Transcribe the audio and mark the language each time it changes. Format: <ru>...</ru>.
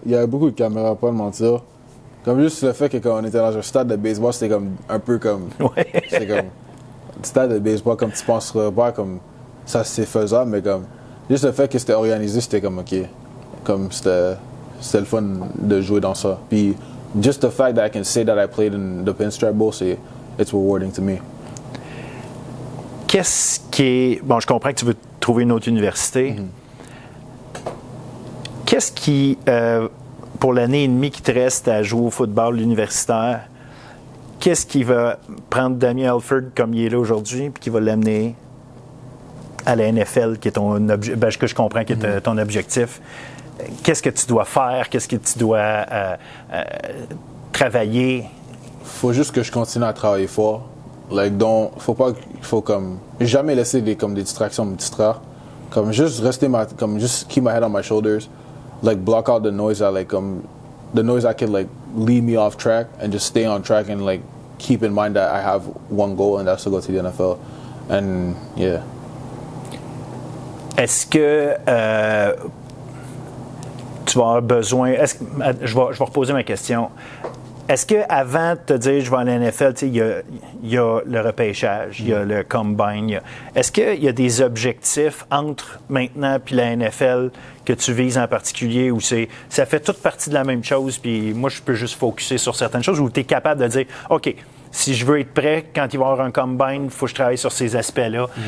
<fr>Il y a beaucoup de caméras, pas de mentir. Comme juste le fait que quand on était dans un stade de baseball, c'était comme un peu comme... Ouais. C'était comme... Stade de baseball, comme tu penses pas, comme ça c'est faisable, mais comme... Juste le fait que c'était organisé, c'était comme OK. Comme c'était le fun de jouer dans ça.</fr> <en>Puis just the fact that I can say that I played in the Pinstripe Bowl, it's rewarding to me.</en> <fr>Qu'est-ce qui est... Bon, je comprends que tu veux trouver une autre université. Mm-hmm. Qu'est-ce qui, pour l'année et demie qui te reste à jouer au football universitaire, qu'est-ce qui va prendre Damien Alford comme il est là aujourd'hui puis qui va l'amener à la NFL, qui est ton que je comprends qui est ton objectif? Qu'est-ce que tu dois faire? Qu'est-ce que tu dois travailler? Faut juste que je continue à travailler fort. Faut comme jamais laisser des distractions me distraire. Comme juste</fr> <en>just keep my head on my shoulders, like block out the noise that could like lead me off track, and just stay on track and like keep in mind that I have one goal, and that's to go to the NFL. And yeah.</en> <fr>Est-ce que tu vas avoir besoin... Je vais reposer ma question. Est-ce qu'avant de te dire je vais à la NFL, il y a le repêchage, il y a le combine, est-ce qu'il y a des objectifs entre maintenant et la NFL que tu vises en particulier, ou ça fait toute partie de la même chose, puis moi je peux juste focusser sur certaines choses, ou tu es capable de dire OK, si je veux être prêt quand il va y avoir un combine, il faut que je travaille sur ces aspects-là.</fr>